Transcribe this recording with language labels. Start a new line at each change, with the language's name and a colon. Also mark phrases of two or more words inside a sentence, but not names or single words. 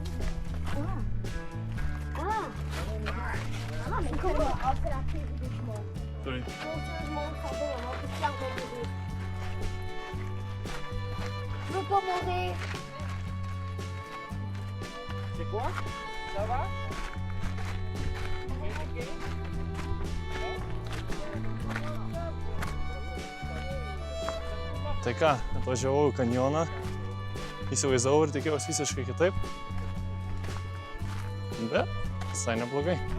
French: Mais comment on fait la prise du chemin? Oui. Je veux pas mourir. C'est quoi? Ça va?
Lithuanian: Tai ką, atvažiavau į kanjoną, įsivaizdavau ir tikėjausi visiškai kitaip, bet visai neblogai.